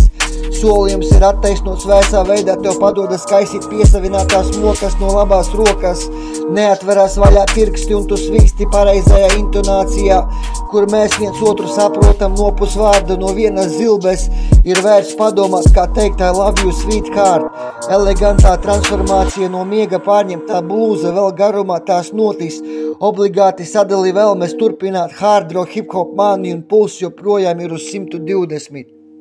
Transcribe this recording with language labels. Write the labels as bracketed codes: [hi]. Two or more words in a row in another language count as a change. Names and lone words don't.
[lv] Solījums ir attaisnots vēsā veidā, tev padodas kaisīt piesavinātās mokas no labās rokas. Neatverās vaļā pirksti un tu svīsti pareizajā intonācijā, kur mēs viens otru saprotam no pusvārda no vienas zilbes. [en] Ir vērts padomāt, kā teikt I love you sweetheart. [lv] Elegantā transformācija no miega pārņemtā blūza, vēl garumā tās notis. Obligāti sadali vēlmes turpināt [en] hard rock, hip hop [lv] mani un puls joprojām ir uz 120.